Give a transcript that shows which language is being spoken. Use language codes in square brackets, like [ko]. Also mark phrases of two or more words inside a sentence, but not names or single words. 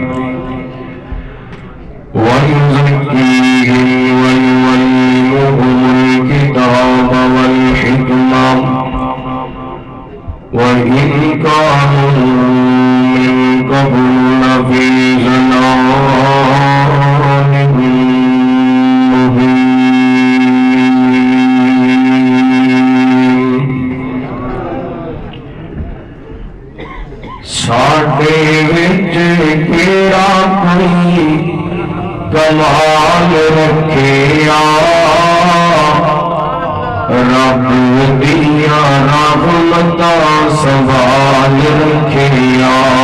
[ar] ويزكيهم ويعلمهم الكتاب والحكمة وإن كانوا من قبل لفي ضلال [pa] ساڈے وچ کیڑا کوئی کمال رکھیا رب دیا رحمتاں سوال رکھیا.